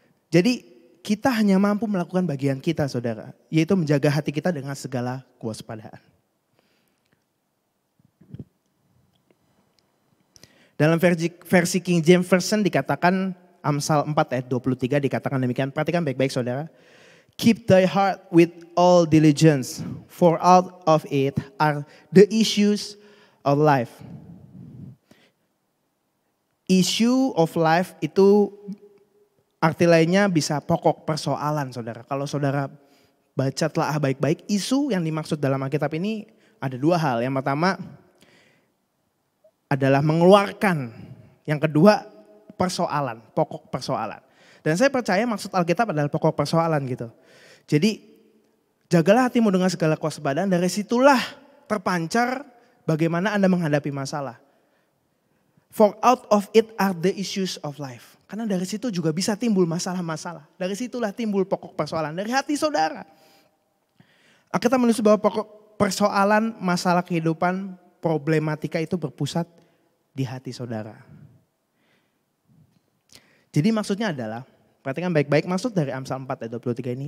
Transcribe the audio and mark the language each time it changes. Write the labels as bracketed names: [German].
[Indonesian] Jadi kita hanya mampu melakukan bagian kita saudara. Yaitu menjaga hati kita dengan segala kewaspadaan. Dalam versi King James Version dikatakan Amsal 4 ayat 23 dikatakan demikian. Perhatikan baik-baik saudara. [English] Keep thy heart with all diligence, for out of it are the issues of life. Issue of life [Indonesian] itu arti lainnya bisa pokok persoalan saudara. Kalau saudara baca telah baik-baik, isu yang dimaksud dalam Alkitab ini ada dua hal. Yang pertama adalah mengeluarkan. Yang kedua persoalan, pokok persoalan. Dan saya percaya maksud Alkitab adalah pokok persoalan gitu. Jadi jagalah hatimu dengan segala kewaspadaan, dari situlah terpancar bagaimana Anda menghadapi masalah. [English] For out of it are the issues of life. [Indonesian] Karena dari situ juga bisa timbul masalah-masalah. Dari situlah timbul pokok persoalan dari hati saudara. Kita menulis bahwa pokok persoalan masalah kehidupan problematika itu berpusat di hati saudara. Jadi maksudnya adalah, perhatikan baik-baik maksud dari Amsal 4 ayat 23 ini.